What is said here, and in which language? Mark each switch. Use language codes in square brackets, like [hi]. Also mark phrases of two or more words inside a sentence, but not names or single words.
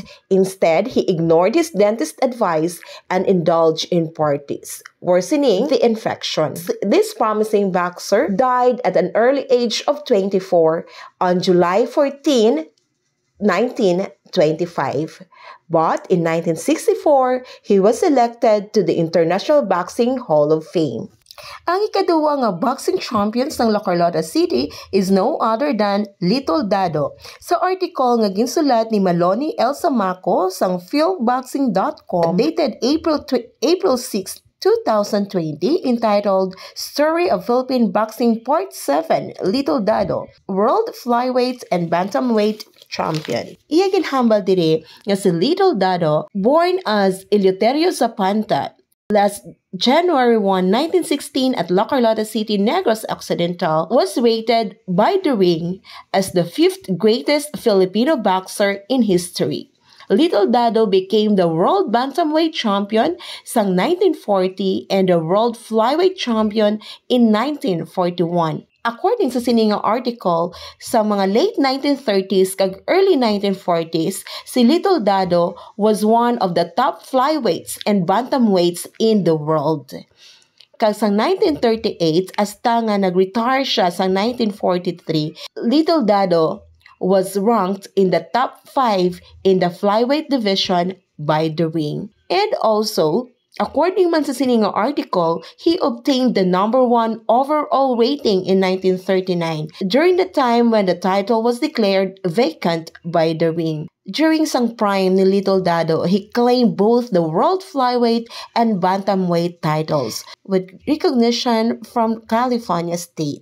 [en] Instead, he ignored his dentist's advice and indulged in parties, worsening the infection. This promising boxer died at an early age of 24 on July 14, 1925. But in 1964, he was elected to the International Boxing Hall of Fame. [hil] Ang ikaduwa nga [en] boxing champions [hil] ng La Carlota City [en] is no other than [hil] Little Dado. Sa article nga ginsulat ni Maloney L. [en] Samaco sa philboxing.com dated April 6, 2020, entitled Story of Philippine Boxing Part 7, Little Dado, World Flyweight and Bantamweight Champion. [hil] Iya ginhambal diri nga si Little Dado, [en] born as [hil] Eleuterio Zapanta, [en] last January 1, 1916 at [hil] La Carlota City, Negros Occidental, [en] was rated by The Ring as the 5th greatest Filipino boxer in history. Little Dado became the world bantamweight champion sang 1940 and the world flyweight champion in 1941. According [hil] sa siningang [en] article, [hil] sa mga [en] late 1930s kag early 1940s, si Little Dado was one of the top flyweights and bantamweights in the world. [hil] Kag sa 1938, hasta nga nag-retire siya sa 1943, [en] Little Dado was ranked in the top 5 in the flyweight division by The Ring. And also, according [hil] man sa siningang [en] article, he obtained the number 1 overall rating in 1939 during the time when the title was declared vacant by The Ring. During sang prime ni Little Dado, he claimed both the world flyweight and bantamweight titles with recognition from California State.